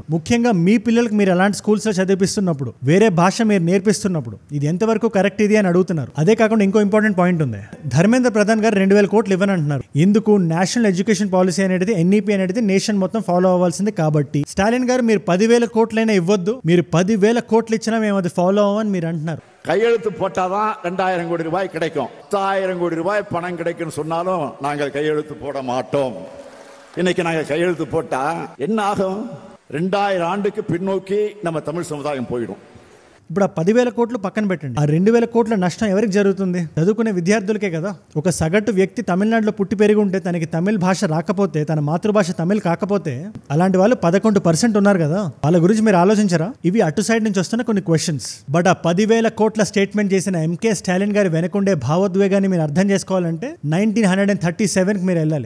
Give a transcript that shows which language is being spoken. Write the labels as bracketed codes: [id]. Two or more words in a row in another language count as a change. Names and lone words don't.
[te] ముఖ్యంగా మీ పిల్లలకు మీరు అలాంటి స్కూల్స్ లో చదివిస్తున్నప్పుడు, వేరే భాష మీరు నేర్పిస్తున్నప్పుడు ఇది ఎంతవరకు కరెక్ట్ ఇది అని అడుగుతున్నారు. అదే కాకుండా ఇంకో [en] important point [te] ఉంది. ధర్మేంద్ర ప్రధాన్ గారు 2000 కోట్లు ఇవ్వనంటున్నారు. ఎందుకు? [en] national education policy [te] అనేది, NEP అనేది నేషన్ మొత్తం ఫాలో అవ్వాల్సింది కాబట్టి. స్టాలిన్ గారు మీరు 10,000 కోట్లైనా ఇవ్వద్దు, మీరు 10,000 కోట్లు ఇచ్చినా మేము అది ఫాలో అవ్వని మీరు అంటున్నారు. [ta] கையெழுத்து போட்டாதான் 2000 கோடி ரூபாய் கிடைக்கும். 10,000 கோடி ரூபாய் பணம் கிடைக்கும் சொன்னாலும் நாங்கள் கையெழுத்து போட மாட்டோம். இன்னைக்கு நாங்கள் கையெழுத்து போட்டா என்ன ஆகும்? 2000 ஆண்டுக்கு பின்னோக்கி நம்ம தமிழ் சமுதாயம் போயிடும். [te] ఇప్పుడు ఆ 10,000 కోట్లు పక్కన పెట్టండి, ఆ 2,000 కోట్ల నష్టం ఎవరికి జరుగుతుంది? చదువుకునే విద్యార్థులకే కదా. ఒక సగటు వ్యక్తి తమిళనాడులో పుట్టి పెరిగి ఉంటే, తనకి తమిళ్ భాష రాకపోతే, తన మాతృభాష తమిళ్ కాకపోతే, అలాంటి వాళ్ళు 11% ఉన్నారు కదా. వాళ్ళ గురించి మీరు ఆలోచించరా? ఇవి అటు సైడ్ నుంచి వస్తున్న కొన్ని క్వశ్చన్స్. బట్ ఆ 10,000 కోట్ల స్టేట్మెంట్ చేసిన MK స్టాలిన్ గారి వెనకుండే భావోద్వేగాన్ని మీరు అర్థం చేసుకోవాలంటే 1937కి మీరు వెళ్ళాలి.